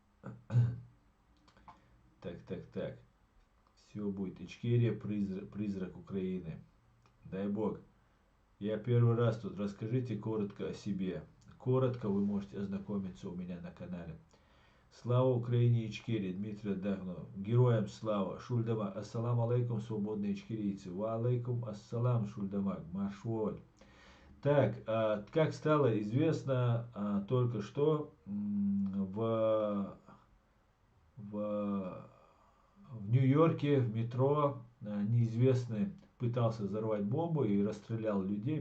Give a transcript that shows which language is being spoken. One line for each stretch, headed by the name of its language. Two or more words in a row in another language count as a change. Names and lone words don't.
Russian: Так. Все будет. Ичкерия, призрак Украины. Дай Бог. Я первый раз тут. Расскажите коротко о себе. Коротко вы можете ознакомиться у меня на канале. Слава Украине, Ичкерии, Дмитрий Дахнов. Героям слава. Шульдама.
Arabic: السلام عليكم,
Russian: свободные ичкерийцы.
Arabic: وعليكم السلام,
Russian: Шульдамак. Машволь. Так, как стало известно только что, в Нью-Йорке в метро неизвестный пытался взорвать бомбу и расстрелял людей.